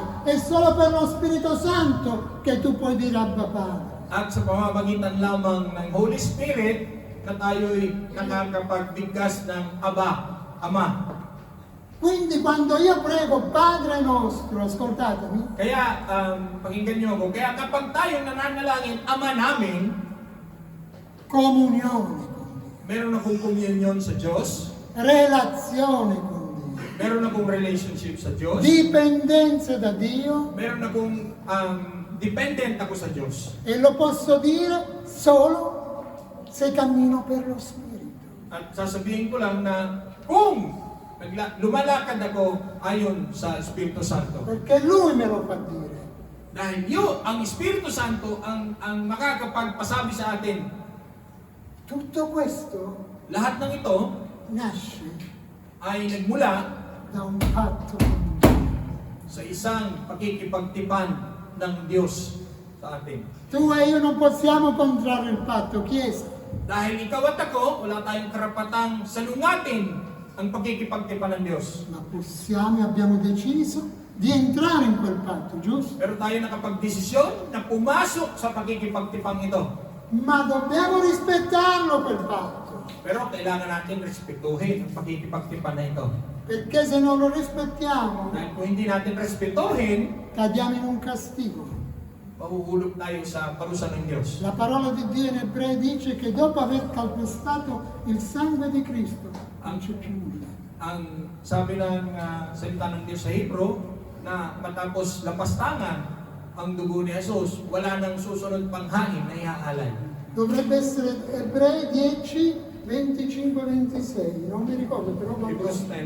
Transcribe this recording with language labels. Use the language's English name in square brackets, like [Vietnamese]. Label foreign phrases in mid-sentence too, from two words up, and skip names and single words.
[Italian] È solo per lo Spirito Santo che tu puoi dire Abba Padre. [Filipino] At sa pamamagitan lamang ng [English] Holy Spirit [Filipino] na tayo'y nakakapagbigkas ng Aba, Ama. [Italian] Quindi quando io prego Padre nostro, ascoltatemi, [Filipino] Kaya, pakinggan niyo ako, kaya kapag tayong nananalangin, Ama namin, [Italian] comunione con Dio, [Filipino] meron akong communion sa Diyos, [Italian] relazione con Dio, [Filipino] meron akong relationship sa Diyos, [Italian] dipendenza da Dio, [Filipino] meron akong dependent ako sa Diyos. [Italian] e lo posso dire solo se cammino per lo Spirito. [Filipino] At sasabihin ko lang na kung lumalakad ako ayon sa Espiritu Santo. [Italian] Perché Lui me lo fa dire. [Filipino] Dahil ang Espiritu Santo ang makakapagpasabi sa atin. [Italian] Tutto questo [Filipino] Lahat ng ito [Italian] nasce [Filipino] ay nagmula [Italian] da un patto con Dio. [Filipino] sa isang pagkikipagtipan ng Diyos sa atin. [Italian] Tu e io non possiamo contrarre il patto, Chiesa. [Filipino] Dahil ikaw at ako, wala tayong karapatang salungatin ang pagkikipagtipan ng Diyos. [Italian] Ma possiamo e abbiamo deciso di entrare in quel patto, giusto? [Filipino] Pero tayo nakapagdesisyon na pumasok sa pakikipagtipang ito. [Italian] Ma dobbiamo rispettarlo quel patto, [Filipino] Pero kailangan natin respetuhin ang pakikipagtipan na ito. [Italian] perché se non lo rispettiamo [Filipino] Dahil kung hindi natin respetuhin, [Italian] cadiamo in un castigo. [Filipino] mahuhulog tayo sa parusa ng Diyos. [Italian] La parola di Dio in Ebrei dice che dopo aver calpestato il sangue di Cristo non c'è più nulla. [Filipino] Ang sabi ng salita ng Diyos sa Hebro, na matapos lapastangan ang dugo ni Jesus, wala nang susunod pang hain na ihaalay. [Italian] Dovrebbe essere Ebrei 10, 25, 26, non mi ricordo però va [English] Hebrews [Italian] bene.